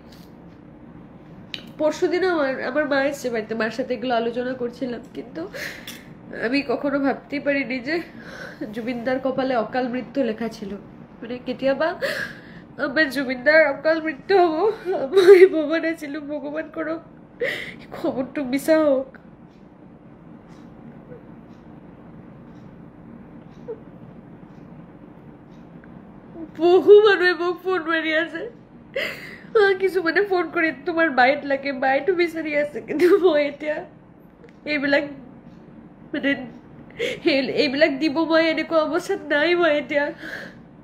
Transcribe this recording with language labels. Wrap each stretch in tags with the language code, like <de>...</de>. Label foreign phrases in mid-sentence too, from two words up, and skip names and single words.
<bn>পরশুদিন আমার মা এসছে বাড়িতে মার সাথে এগুলো আলোচনা করছিলাম কিন্তু আমি কখনো ভাবতেই পারিনি যে জুবিনদার কপালে অকাল মৃত্যু লেখা ছিল মানে</bn> <as>কেতিয়াবা আমার জুবিনদার অকাল মৃত্যু হবো আমি ভাবা নাছিলো ভগবান করক খবরটো মিছা হোক বহু মানুহে মোক ফোন মাৰি আছে কিছুমানে ফোন কৰি তোমাৰ বাইট লাগে বাইটো বিচাৰি আছে কিন্তু মই এতিয়া এইবিলাক মানে এইবিলাক দিব মই এনেকুৱা অৱস্থাত নাই মই এতিয়া</as>